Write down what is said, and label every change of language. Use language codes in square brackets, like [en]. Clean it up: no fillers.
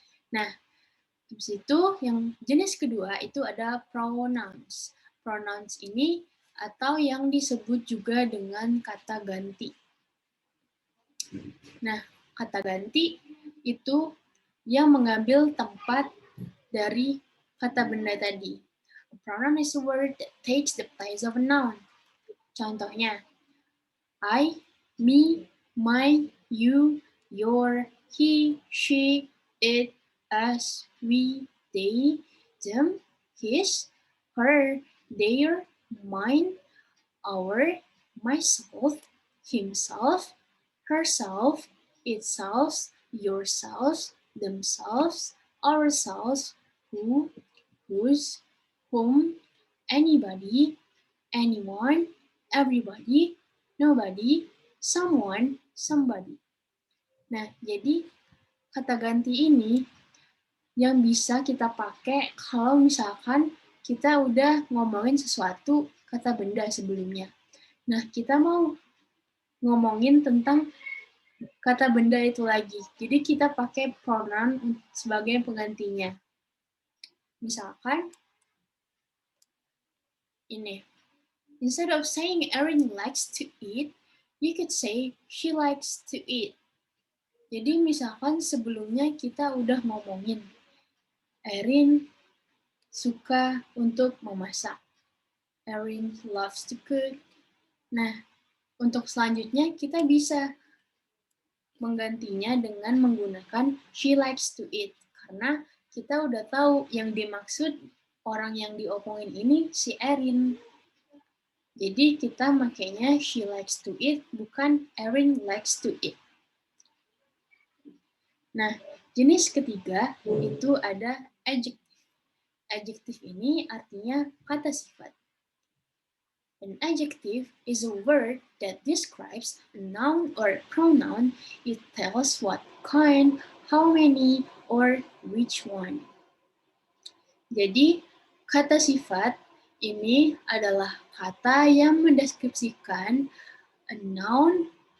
[id] Nah, habis itu yang jenis kedua itu ada pronouns. Pronouns ini atau yang disebut juga dengan kata ganti. Nah, kata ganti itu yang mengambil tempat dari kata benda tadi. [en] A pronoun is a word that takes the place of a noun. [id] Contohnya, [en] I, me, my, you, your, he, she, it, us, we, they, them, his, her, their, mine, our, myself, himself, herself, itself, yourselves, themselves, ourselves, who, whose, whom, anybody, anyone, everybody, nobody, someone, somebody. [id] Nah, jadi kata ganti ini yang bisa kita pakai kalau misalkan kita udah ngomongin sesuatu kata benda sebelumnya. Nah, kita mau ngomongin tentang kata benda itu lagi. Jadi kita pakai pronoun sebagai penggantinya. Misalkan ini. [en] Instead of saying Erin likes to eat, you could say she likes to eat. [id] Jadi misalkan sebelumnya kita udah ngomongin Erin suka untuk memasak. [en] Erin loves to cook. [id] Nah, untuk selanjutnya kita bisa menggantinya dengan menggunakan [en] she likes to eat. [id] Karena kita udah tahu yang dimaksud orang yang diomongin ini si Erin. Jadi kita makainya [en] she likes to eat, [id] bukan [en] Erin likes to eat. [id] Nah, jenis ketiga itu ada adjective. Adjective ini artinya kata sifat. [en] An adjective is a word that describes a noun or pronoun. It tells what kind, how many, or which one. [id] Jadi, kata sifat ini adalah kata yang mendeskripsikan [en] a noun